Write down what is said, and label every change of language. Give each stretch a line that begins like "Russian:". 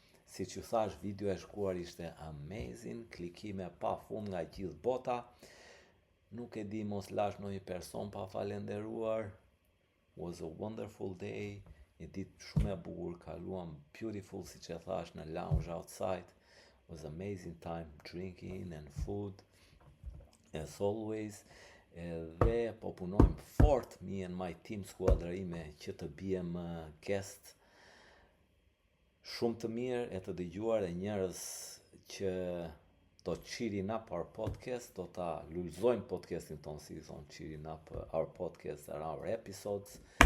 Albanian: Siç ju thash, video e shkuar ishte amazing, klikime pa fund nga gjithë bota. Nuk e di, mos lash ndonjë person pa falenderuar.
English: Was a wonderful day.
Albanian: Një ditë shumë e bukur, kaluam beautiful, siç e thash, në
English: lounge outside. Was amazing time drinking and food as always.
Albanian: Dhe po punojmë fort,
English: me and my team,
Albanian: skuadra ime, që të bijem guest shumë të mirë e të dëgjuar e njerëz që do të
English: cheering up our podcast,
Albanian: do ta lulëzojnë podcastin tonë, si thonë,
English: cheering up our podcast and our episodes.